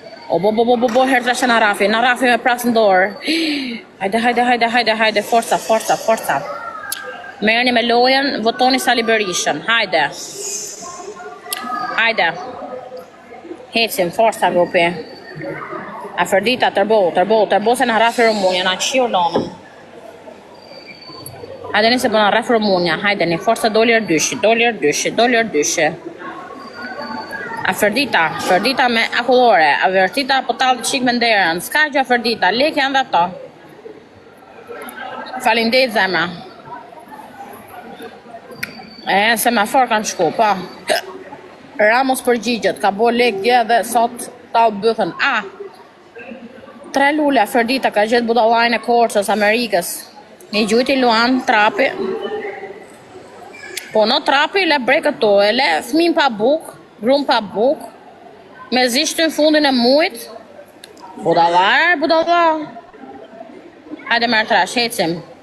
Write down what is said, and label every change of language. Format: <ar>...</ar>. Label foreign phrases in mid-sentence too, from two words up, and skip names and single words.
<sq>O, bo, bo, bo, bo, bo, herë trashe na Rafi, na Rafi me prasë në dorë. Hajde, hajde, hajde, hajde, hajde, forca, forca, forca. Merrni me lojën, votoni Sali Berishën, hajde. Hajde. Hecim, forca grupi. Afërdita, tërbo, tërbo, tërbo se na Rafi Rumunja, na qiu lonën. Hajde, nisi, po na rreth Rumunja. Hajde, ni forca, doli erdyshi, doli erdyshi, doli erdyshi. Aferdita, Aferdita me akullore, Aferdita po tallë çik me nderën. S'ka gjë, Aferdita, lek janë dhe ato. Faleminderit, zemra. E, semafor kanë shku, po. Ramos përgjigjet, ka bo lek dje dhe sot ta u bythën. A, Tre lule, Afrodita ka gjetë budallajën e Korçës, Amerikës. Një gjujti luan trapi. Po, no trapi, le brekët to, e le fëmin pa buk, grum pa buk, me zi shtyn fundin e mujt. Budalla, budalla. Hajde, merr trash, hecim.</sq>